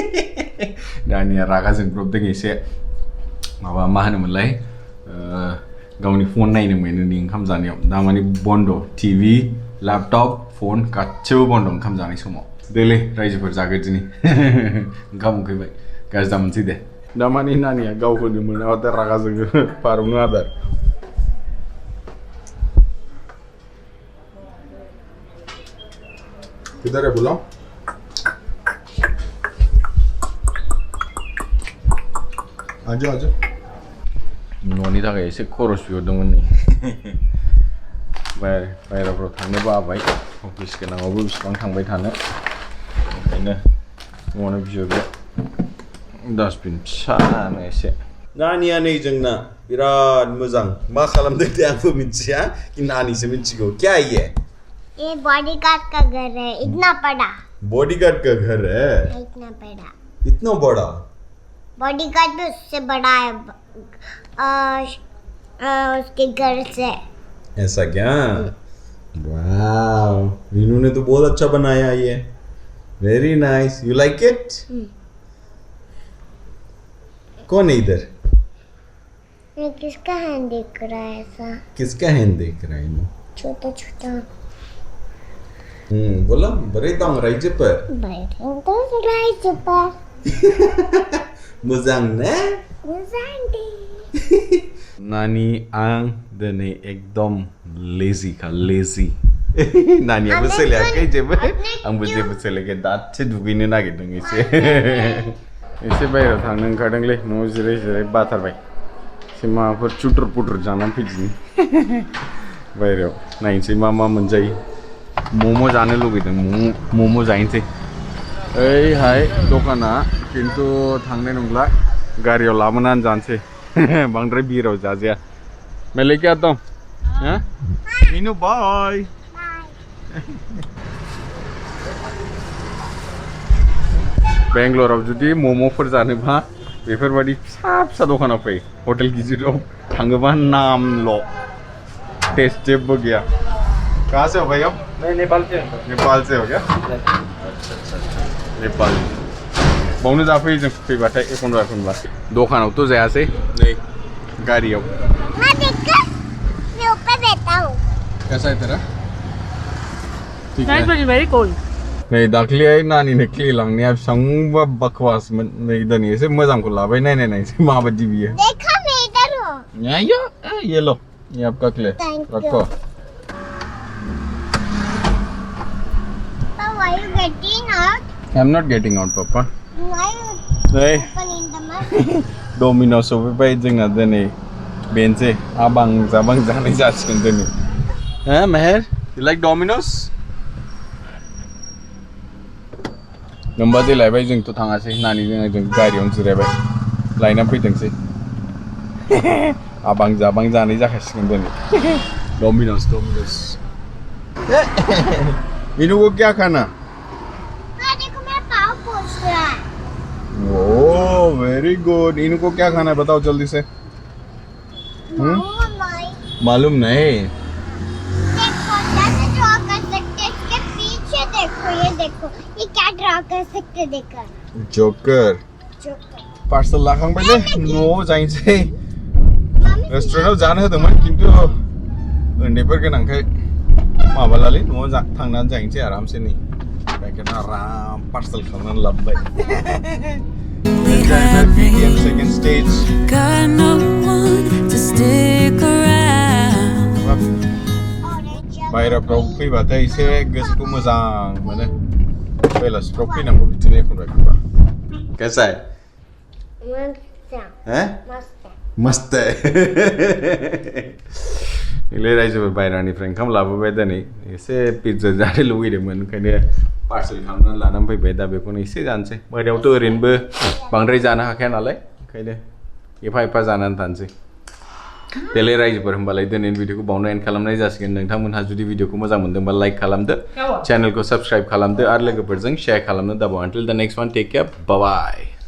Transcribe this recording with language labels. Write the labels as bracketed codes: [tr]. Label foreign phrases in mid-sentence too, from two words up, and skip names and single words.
[brx] नानिया रागा जोंब्रबदों एसे माबा मा होनोमोनलाय गावनि फन नायनो मोनोनि ओंखाम जानायाव दा माने बन्द टिभि लैपटॉप फन गासिबो बन्द ओंखाम जानाय समाव देलै रायजोफोर जागोदिनि ओंखाम उखैबाय गाज्रि दा मोनसै दे दा माने नानिया गावखौनो मोनाबाथाय रागा जोङो पारुनो आदार [hi] किधर है बुलाओ [brx] आजो आजो न'नि थाखाय एसे खरस बिहरदोंमोन नै बायराफ्राव थांनो बाबाय अफिस गोनाङावबो बेसेबां थांबाय थानो ओंखायनो न'आवनो बिहरबाय डास्टबिन फिसानो एसे नानिया नै जोंना बिराद मोजां मा खालामदों दे आंबो मिथिया कि नानिसो मिथिगौ [hi] क्या ये बॉडीगार्ड का घर है इतना बड़ा बॉडीगार्ड का घर है इतना बड़ा इतना बड़ा बॉडीगार्ड भी उससे बड़ा है उसके घर से ऐसा क्या वाह मीनू ने तो बहुत अच्छा बनाया ये [en] very nice you like it [hi] कौन है इधर ये किसका हैंड दिख रहा है ऐसा किसका हैंड देख रहा है मीनू छोटा छोटा बोला बरे तांग राइजे पर बैठे तो राइज पर [brx] मोजां ने मुजांडी नानी आं दिनै एकदम लेजि खा लेजि नानियाबो सोलायाखै जेबो आंबो जेबो सोलायाखै दासो दुगैनो नागिरदों एसे एसे बायहेरायाव थांनो ओंखारदोंलै न'आव जिराय जिराय बाथारबाय एसे माबाफोर चुटुर पुटुर जानानै फैदिनि बायहेरायाव नायनोसै मा मा मोनजायो मम' जानो लुगैदों मम' जाहैनोसै ओइहाय दखाना खिन्थु थांनाय नंला गारियाव लाबोनानै जानोसै बांद्राय बिराव जाजाया [hi] मैं लेके आता हूँ हाँ मीनू बाय [brx] बेंगलराव जुदि मम'फोर जानोबा बेफोरबायदि फिसा फिसा दखानाव फै हटेल गिदिराव थाङोबा नामल' टेस्ट जेबो गैया [hi] कहाँ से हो भाई आप मैं नेपाल से हूँ नेपाल से हो क्या [brx] नेपाल बावनो जाफैयो जों फैबाथाय एखनबा दखानावथ' जायासै नै गारियाव [hi] मैं देखकर मैं ऊपर बैठा हूँ कैसा है तेरा ठीक है [en] very cold [brx] नै दाख्लैहाय नानिनो क्ले लांनाया बेसेबांबा बकवासमोन नै दिनै एसे मोजांखौ लाबाय नायनायसै माबायदि बियो [hi] देखा मैं इधर हूँ ये लो ये आपका क्ले [en] Thank you. [hi] रखो [en] Why are you getting out? I am not getting out papa Why you [brx] नै [en] opening the mouth? [brx] डमिन'स सफैबाय जोंना दिनै बेनोसै आबां जाबां जानाय जासिगोन दिनै हो मेहेर [en] you like [brx] डमिन'स नोमबा देलायबाय जोंथ' थाङासै नानिजों आंजों गारियावनो जिरायबाय लायनानै फैथोंसै आबां जाबां जानाय जाखासिगोन दिनै डमिन'स [hi] मीनू को क्या खाना हाँ देखो मेरा पाँव पोंछ रहा है [en] oh very good [hi] इनू को क्या खाना है बताओ जल्दी से मामा माई मालूम नहीं देखो कैसे ड्रॉ कर सकते हैं इसके पीछे देखो ये क्या ड्रॉ कर सकते हैं देखो जोकर जोकर [brx] पार्सल लाखांबाय दे न'आव जाहैनोसै [hi] मामी [brx] रेस्टुरेन्टाव जानो होदोंमोन खिन्थु उन्दैफोर गोनांखाय माबालालै न'आव थांनानै जाहैनोसै आरामसे नै बेखायनो आराम पार्सल खालामनानै लाबोबाय सेकेन्ड स्टेज [en] Got no one to stick around. ऑरेंज [brx] बायहेराफ्राव फैबाथाय एसे गोसोखौ मोजां मोनो बेलासिफ्राव फैनांगौ बिदिनो एखनबा [hi] कैसा है हैं मस्त है [brx] नोंलाय रायजोफोर बायहेरानिफ्राय ओंखाम लाबोबाय दिनै एसे पिज्जा जानो लुगैदोंमोन ओंखायनो पार्सेल खालामनानै लानानै फैबाय दा बेखौनो एसे जानोसै मोनायावथ' ओरैनोबो बांद्राय जानो हाखाया नालाय ओंखायनो एफा जानानै थानोसै देलाय रायजोफोर होमबालाय दिनैनि भिडिअखौ बावनो एन्ड खालामनाय जासिगोन नोंथांमोनहा जुदि भिडिअखौ मोजां मोनदोंबा लाइक खालामदो चेनेलखौ साबस्क्राइब खालामदो आरो लोगोफोरजों शेयार खालामनो दाबाव [en] until the next one take care bye bye